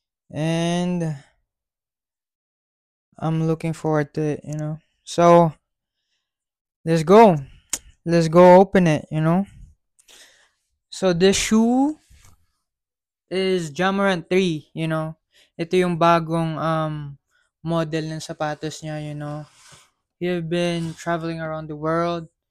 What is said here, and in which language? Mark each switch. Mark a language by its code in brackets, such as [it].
[en] And, I'm looking forward to it. So, let's go. Let's go open it. So, this shoe is Jamorant 3. [tl] Ito yung bagong, model ng sapatos niya. [en] He've been traveling around the world.